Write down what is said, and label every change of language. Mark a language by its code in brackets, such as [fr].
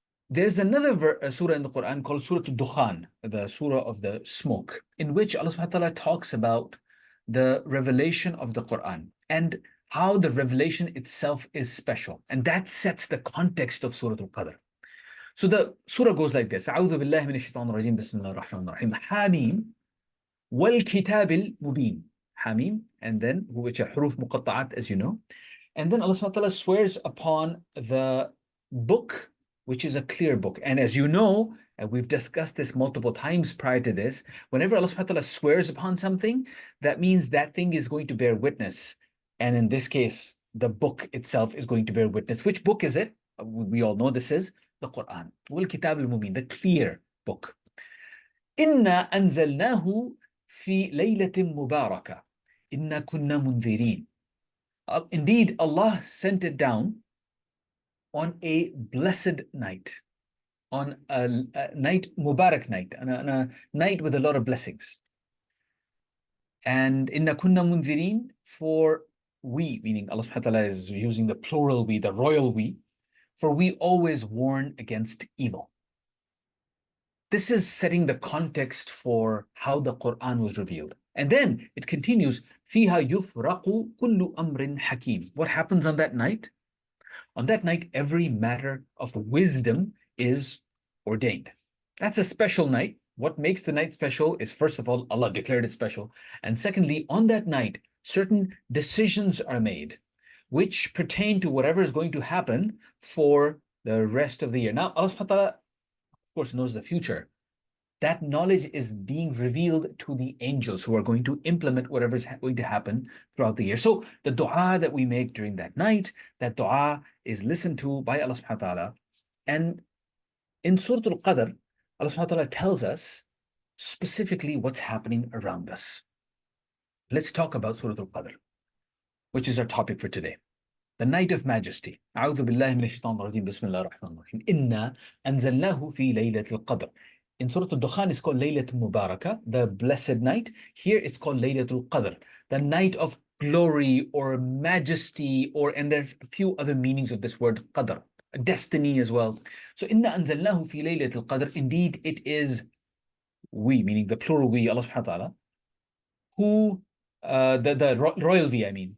[en] There's another surah in the Quran called Surah Al-Dukhan, the surah of the smoke, in which Allah subhanahu wa ta'ala talks about the revelation of the Quran and how the revelation itself is special. And that sets the context of Surah Al-Qadr. So the surah goes like this. [ar] أعوذ بالله من الشيطان الرجيم بسم الله الرحمن الرحيم حاميم والكتاب المبين. [en] Hamim, and then which are huruf muqatta'at, as you know. And then Allah subhanahu wa ta'ala swears upon the book, which is a clear book. And as you know, and we've discussed this multiple times prior to this, whenever Allah subhanahu wa ta'ala swears upon something, that means that thing is going to bear witness. And in this case, the book itself is going to bear witness. Which book is it? We all know this is the Quran. Wal Kitab al-Mubin, the clear book. [ar] Inna anzalnahu في ليلة مباركة إنا كنا منذرين. [en] Indeed, Allah sent it down on a blessed night, on a night, Mubarak night, on a night with a lot of blessings. And [ar] inna kunna munzirin, [en] for we, meaning Allah subhanahu wa ta'ala is using the plural we, the royal we, for we always warn against evil. This is setting the context for how the Quran was revealed. And then it continues, [ar] فِيهَا يُفْرَقُ كُلُّ أَمْرٍ حَكِيمٍ. [en] What happens on that night? On that night, every matter of wisdom is ordained. That's a special night. What makes the night special is, first of all, Allah declared it special. And secondly, on that night, certain decisions are made which pertain to whatever is going to happen for the rest of the year. Now, Allah subhanahu wa ta'ala, of course, knows the future. That knowledge is being revealed to the angels who are going to implement whatever is going to happen throughout the year. So the dua that we make during that night, that dua is listened to by Allah subhanahu wa ta'ala. And in Surah Al-Qadr, Allah subhanahu wa ta'ala tells us specifically what's happening around us. Let's talk about Surah Al-Qadr, which is our topic for today. The night of majesty. [ar] أعوذ بالله من الشيطان الرجيم بسم الله الرحمن الرحيم. إنا أنزلناه في ليلة القدر. [en] In Surah Al-Dukhan, it's called Laylatul Mubarakah, the blessed night. Here it's called Laylatul Qadr, the night of glory or majesty, and there are a few other meanings of this word Qadr, destiny as well. So, [ar] Inna anzalnahu fi Laylatul Qadr. [en] Indeed, it is we, meaning the plural we, Allah subhanahu wa ta'ala, who, the royal we, I mean.